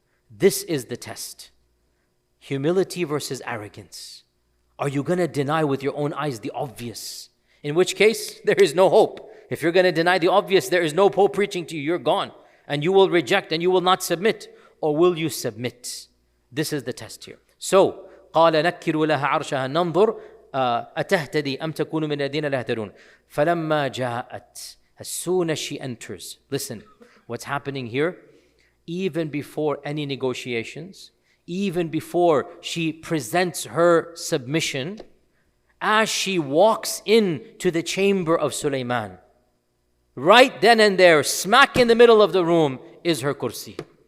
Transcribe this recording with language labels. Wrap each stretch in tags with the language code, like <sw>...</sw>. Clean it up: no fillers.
<en>This is the test. Humility versus arrogance. Are you going to deny with your own eyes the obvious? In which case, there is no hope. If you're going to deny the obvious, there is no Pope preaching to you. You're gone. And you will reject and you will not submit. Or will you submit? This is the test here. So,</en> <ar>قال نكروا لها عرشها ننظر أتهتدي أم تكون من الذين لا يهتدون فلما جاءت.</ar> <en>As soon as she enters, listen, what's happening here? Even before any negotiations, even before she presents her submission, as she walks into the chamber of Sulaiman, right then and there, smack in the middle of the room, is her kursi.</en>